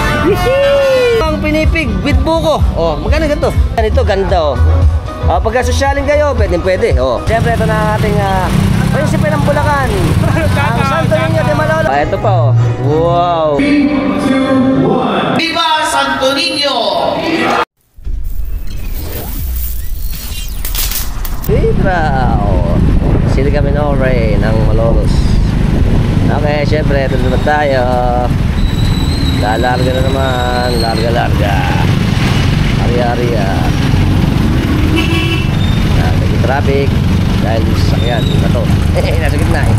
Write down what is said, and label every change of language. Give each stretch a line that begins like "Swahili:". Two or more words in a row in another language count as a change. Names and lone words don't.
Filipino: Ang pinipig with buko. Oh, magkano ganito? Ganito, ganda oh. Pagka sosyalin kayo, pwede. Oh. Siyempre, ito na ating prinsipe ng Bulacan. Ang Santo Niño de Malolo. Ito pa oh. Wow. 3, 2, 1. Viva Santo Niño! Viva! Oh. Sili kami na ng Malolos. Okay, siyempre, ito naman tayo. Lalarga na naman. Larga. Ari-ariya. Naging traffic. Dahil sa sakyan. Ito. Nasa gitna eh.